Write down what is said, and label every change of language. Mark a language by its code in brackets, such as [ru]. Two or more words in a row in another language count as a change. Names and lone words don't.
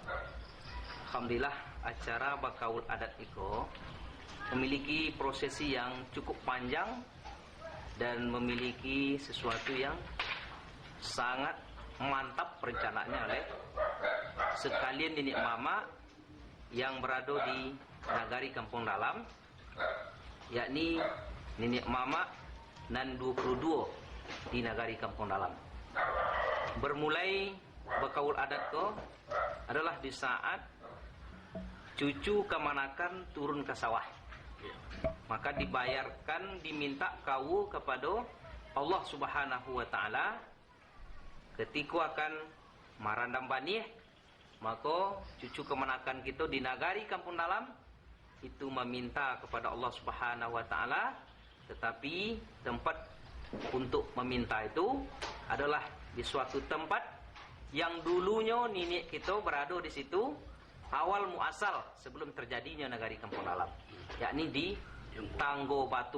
[id] Alhamdulillah acara Bakaul Adat Iko memiliki prosesi yang cukup panjang dan memiliki sesuatu yang sangat mantap perencanaannya oleh sekalian nenek mama yang berada di negari Kampung Dalam, yakni nenek mama nan 22 di negari Kampung Dalam. Bermulai Bakaul Adat ko adalah di saat cucu kemanakan turun ke sawah, maka dibayarkan, diminta kau kepada Allah [ar] سبحانه وتعالى [id] ketika akan marandam banih. Maka cucu kemanakan kita di negari Kampung Dalam itu meminta kepada Allah [ar] سبحانه وتعالى, [id] tetapi tempat untuk meminta itu adalah di suatu tempat yang dulunya nenek kita berada di situ awal muasal sebelum terjadinya negari Kampung Dalam, yakni di Tanggo Batu.